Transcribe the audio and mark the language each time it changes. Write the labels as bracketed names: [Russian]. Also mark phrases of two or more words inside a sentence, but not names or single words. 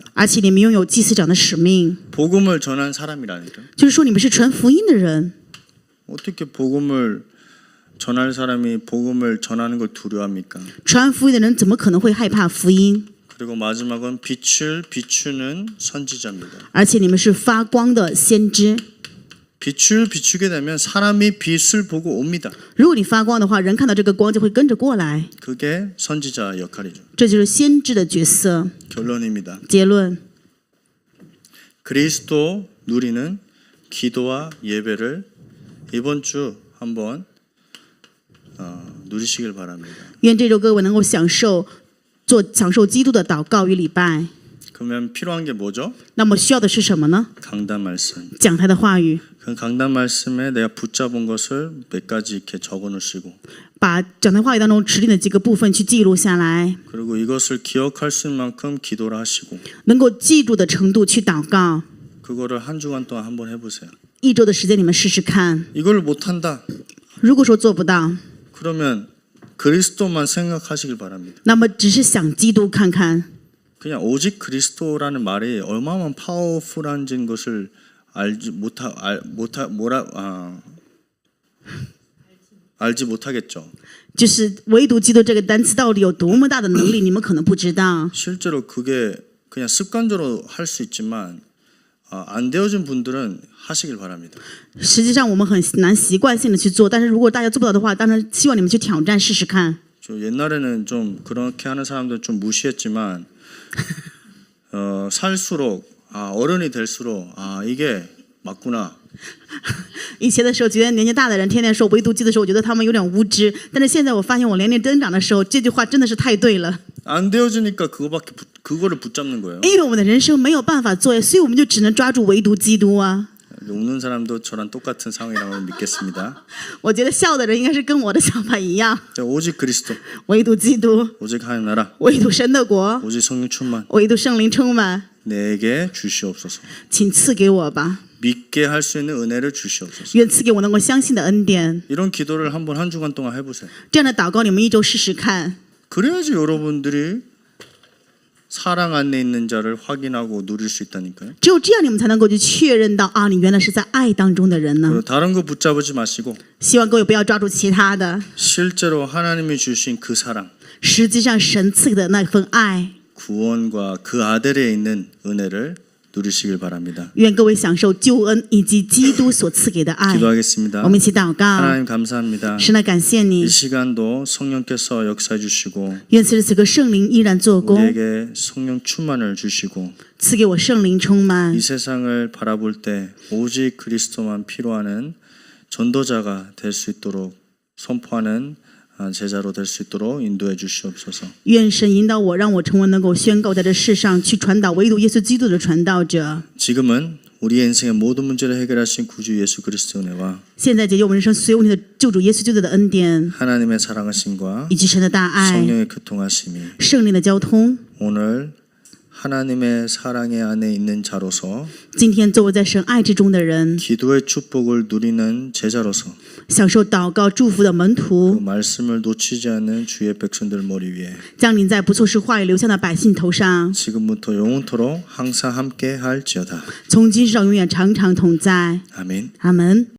[Chinese] 而且你们拥有祭司长的使命， [Korean] 복음을 전한 사람이라니까. [Chinese] 就是说你们是传福音的人。 [Korean] 어떻게 복음을 전할 사람이 복음을 전하는 걸 두려워합니까? [Chinese] 传福音的人怎么可能会害怕福音？ [Korean] 그리고 마지막은 빛을 비추는 선지자입니다. [Chinese] 而且你们是发光的先知。 [Korean] 빛을 비추게 되면 사람이 빛을 보고 옵니다. [Chinese] 如果你发光的话，人看到这个光就会跟着过来， [Korean] 그게 선지자 역할이죠. [Chinese] 这就是先知的角色。 [Korean] 결론입니다. [Chinese] 结论， [Korean] 그리스도 누리는 기도와 예배를 이번 주 한번 누리시길 바랍니다. [Chinese] 愿这周各位能够享受基督的祷告与礼拜。 [Korean] 그러면 필요한 게 뭐죠? [Chinese] 那么需要的是什么呢？ [Korean] 강단 말씀. [Chinese] 讲他的话语， [Korean] 그 강단 말씀에 내가 붙잡은 것을 몇 가지 이렇게 적어 놓으시고 [Chinese] 把讲台话语当中指定的几个部分去记录下来， [Korean] 그리고 이것을 기억할 수 있는 만큼 기도를 하시고 [Chinese] 能够记住的程度去祷告。 [Korean] 그거를 한 주간 동안 한번 해보세요. [Chinese] 1 周的时间，你们试试看。 [Korean] 이걸 못한다. [Chinese] 如果说做不到， [Korean] 그러면 그리스도만 생각하시길 바랍니다. [Chinese] 那么只是想基督看看。 [Korean] 그냥 오직 그리스도라는 말이 얼마나 파워풀한 것을 알지 못하겠죠. [Chinese] 就是唯独基督这个单词到底有多么大的能力，你们可能不知道。 [Korean] 실제로 그게 그냥 습관적으로 할 수 있지만 안 되어진 분들은 하시길 바랍니다. [Chinese] 实际上我们很难习惯性的去做，但是如果大家做不到的话，当然希望你们去挑战试试看。 [Korean] 저 옛날에는 좀 그렇게 하는 사람들 좀 무시했지만 살수록 어른이 될수록 이게 맞구나. [Chinese] 以前的时候，觉得年纪大的人天天说唯独基督的时候，我觉得他们有点无知。但是现在我发现我年龄增长的时候，这句话真的是太对了。 [Korean] 안 되어지니까 그거를 붙잡는 거예요. [Chinese] 因为我们的人生没有办法做，所以我们就只能抓住唯独基督啊。 [Korean] 웃는 사람도 저랑 똑같은 상황이라고 믿겠습니다. [Chinese] 我觉得笑的人应该是跟我的想法一样， [Korean] 오직 그리스도, [Chinese] 唯独基督， [Korean] 오직 하나님 나라, [Chinese] 唯独神的国， [Korean] 오직 성령 충만 [Chinese] 唯独圣灵充满， [Korean] 내게 주시옵소서. [Chinese] 请赐给我吧， [Korean] 믿게 할 수 있는 은혜를 주시옵소서. [Chinese] 愿赐给我能够相信的恩典。 [Korean] 이런 기도를 한번 한 주간 동안 해보세요. [Chinese] 这样的祷告，你们1周试试看。 [Korean] 그래야지 여러분들이 사랑 안에 있는 자를 확인하고 누릴 수 있다니까요. [Chinese] 只有这样，你们才能够去确认到你原来是在爱当中的人呢。 [Korean] 다른 거 붙잡지 마시고 [Chinese] 希望各位不要抓住其他的， [Korean] 실제로 하나님이 주신 그 사랑, [Chinese] 实际上神赐的那份爱， [Korean] 구원과 그 아들에 있는 은혜를 누리시길 바랍니다. [Chinese] 愿各位享受救恩以及基督所赐给的爱。 [Korean] 기도하겠습니다. [Chinese] 我们一起祷告。 [Korean] 하나님 감사합니다. [Chinese] 神啊，感谢你 [Korean] 이 ， 시간도 성령께서 역사해 주시고 [Chinese] 愿此时此刻圣灵依然做工， [Korean] 우리에게 성령 충만을 주시고 [Chinese] 赐给我圣灵充满 [Korean] 이 。 세상을 바라볼 때 오직 그리스도만 필요하는 전도자가 될 수 있도록 선포하는 제자로 될 수 있도록 인도해 주시옵소서. [Chinese] 愿神引导我，让我成为能够宣告在这世上去传导唯独耶稣基督的传道者。 [Korean] 지금은 우리의 인생의 모든 문제를 해결하신 구주 예수 그리스도의 은혜와 [Chinese] 现在解决我们人生所有问题的救主耶稣基督的恩典， [Korean] 하나님의 사랑하심과 [Chinese] 以及神的大爱、 [Korean] 성령의 교통하심이 [Chinese] 圣灵的交通。 [Korean] 오늘 하나님의 사랑의 안에 있는 자로서 [Chinese] 今天作为在神爱之中的人， [Korean] 기도의 축복을 누리는 제자로서 [Chinese] 享受祷告祝福的门 [Korean] 그 [Chinese] 徒， [Korean] 말씀을 놓치지 않는 주의 백성들 머리 위에 [Chinese] 降临在不错事话语流向的百姓头上， [Korean] 지금부터 영원토록 항상 함께 할지어다. [Chinese] 从今世到永远常常同在。 [Korean] 아멘. [Chinese] 阿门。